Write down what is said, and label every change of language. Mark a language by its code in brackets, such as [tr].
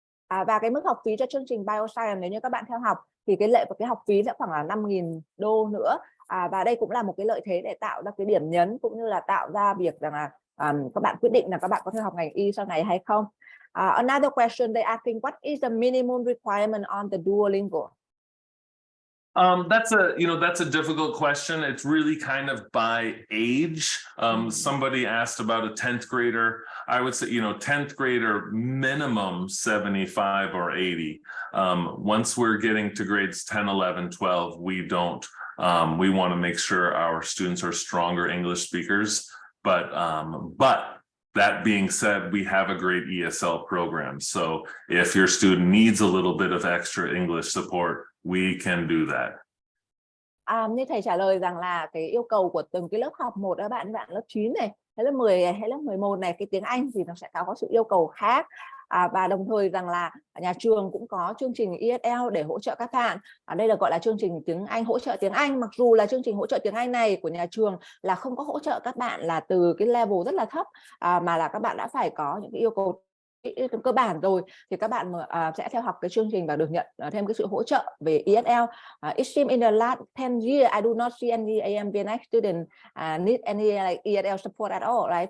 [vi] Và cái mức học phí cho chương trình Bioscience nếu như các bạn theo học thì cái học phí sẽ khoảng là 5.000 đô nữa. Và đây cũng là một cái lợi thế để tạo ra cái điểm nhấn cũng như là tạo ra việc rằng là các bạn quyết định là các bạn có thể học ngành y sau này hay không. [en] Another question they asking, what is the minimum requirement on the Duolingo? That's a difficult question. It's really kind of by age. Somebody asked about a 10th grader. I would say, 10th grader minimum 75 or 80. Once we're getting to grades 10, 11, 12, we don't. We want to make sure our students are stronger English speakers. But that being said, we have a great ESL program. So if your student needs a little bit of extra English support, we can do that. [vi] Như thầy trả lời rằng là cái yêu cầu của từng cái lớp học một các bạn lớp 9 này, hay lớp 10 này, hay lớp 11 này, cái tiếng Anh thì nó sẽ có sự yêu cầu khác. Và đồng thời rằng là nhà trường cũng có chương trình ESL để hỗ trợ các bạn. Đây là gọi là chương trình tiếng Anh, hỗ trợ tiếng Anh. Mặc dù là chương trình hỗ trợ tiếng Anh này của nhà trường là không có hỗ trợ các bạn là từ cái level rất là thấp, mà là các bạn đã phải có những cái yêu cầu cơ bản rồi thì các bạn sẽ theo học cái chương trình và được nhận thêm cái sự hỗ trợ về ESL. [en] It seems in the last 10 years I do not see any AMVNX student need any like ESL support at all, right?